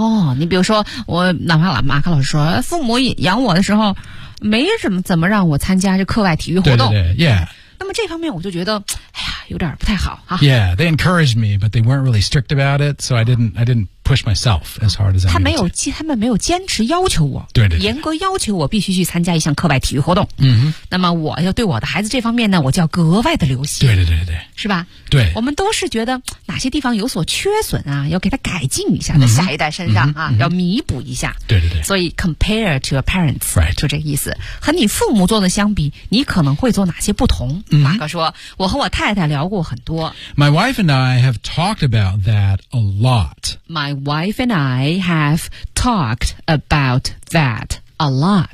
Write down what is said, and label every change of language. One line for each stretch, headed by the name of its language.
Chinese: Oh, 你比如说我哪怕马克老师说父母养我的时候没什么怎么让我参加这课外体育活动。对对对 yeah. 那么这方面我就觉得哎呀有点不太好啊。
English: Yeah, they encouraged me, but they weren't really strict about it, so I didn't push myself as hard as I needed.
Chinese: 他们没有坚持要求我。对对对。严格要求我必须去参加一项课外体育活动。嗯、mm-hmm. 那么我要对我的孩子这方面呢我就要格外的留心。对对对对。是吧对。我们都是觉得哪些地方有所缺损啊要给他改进一下在下一代身上啊、mm-hmm. 要弥补一下。对对对。所以
English: compare to your parents,、 right.
Chinese: 就这个意思。和你父母做的相比你可能会做哪些不同、 mm-hmm. 马哥说我和我太太聊过很多。
English: My wife and I have talked about that a lot. My wife and I have talked about that a lot.、